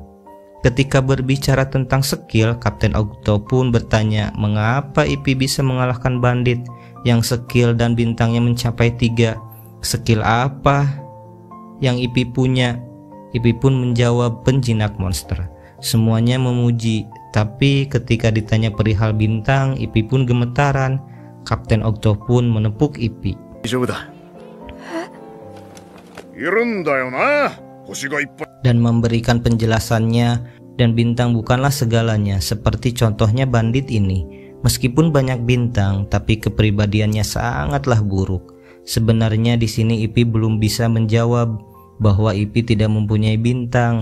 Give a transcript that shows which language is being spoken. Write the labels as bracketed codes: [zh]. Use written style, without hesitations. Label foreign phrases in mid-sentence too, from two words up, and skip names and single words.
[id] Ketika berbicara tentang skill, Kapten Ogito pun bertanya mengapa Ippi bisa mengalahkan bandit yang skill dan bintangnya mencapai 3. Skill apa yang Ippi punya? Ipi pun menjawab penjinak monster. Semuanya memuji, tapi ketika ditanya perihal bintang, Ipi pun gemetaran. Kapten Okto pun menepuk Ipi. [ja] 大丈夫だ。いるんだよな。星がいっぱい。 [id] Dan memberikan penjelasannya, dan bintang bukanlah segalanya, seperti contohnya bandit ini. Meskipun banyak bintang, tapi kepribadiannya sangatlah buruk. Sebenarnya di sini Ipi belum bisa menjawab bahwa Ipi tidak mempunyai bintang.